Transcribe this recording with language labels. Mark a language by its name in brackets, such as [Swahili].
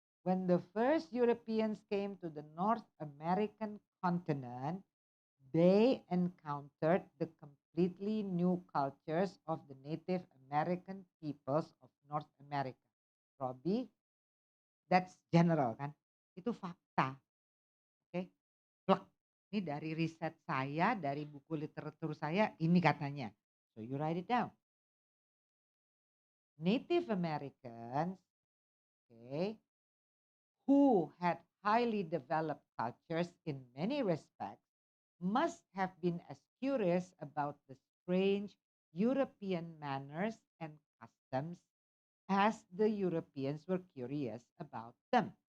[English] When the first Europeans came to the North American continent, they encountered the completely new cultures of the Native American peoples of North America. Robbie, that's general kan? [Indonesian] Itu fakta. Oke. Plek. Ini dari riset saya, dari buku literatur saya, ini katanya. [English] So you write it down. Native Americans, okay, who had highly developed cultures in many respects, must have been as curious about the strange European manners and customs as the Europeans were curious about them.